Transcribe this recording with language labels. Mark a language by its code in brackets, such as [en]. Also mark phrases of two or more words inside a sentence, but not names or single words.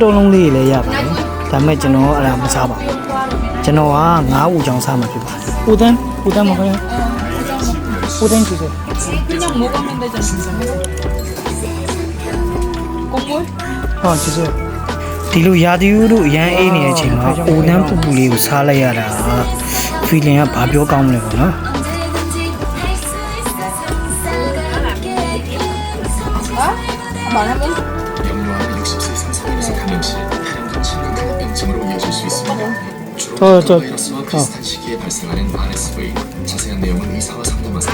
[my] တုံးလုံးလေးတွေလည်းရပါတယ်ဒါပေမဲ့ကျွန်တော်အဲ့ဒါမစားပါဘူးကျွန်တော်ကငါးဦးချောင်းစားမှာဖြစ်ပါတယ် [ko] 우단 먹어요. 우단 주세요. 그냥 먹으면 되잖아. 국물? 주세요. [my] ဒီလိုရာသီဥတုအရန်အေးနေတဲ့အချိန်မှာအိုနန်းပူပူလေးကိုစားလိုက်ရတာ feeling ကဘာပြောကောင်းမလဲပေါ့နော် [ko] 말하면? 영유아 60세 상상에서 감염시 한 번 치명타는 병증으로 이어질 수 있습니다. 주로 바이러스와 비슷한 시기에 발생하는 RSV. 자세한 내용은 의사와 상담하세요.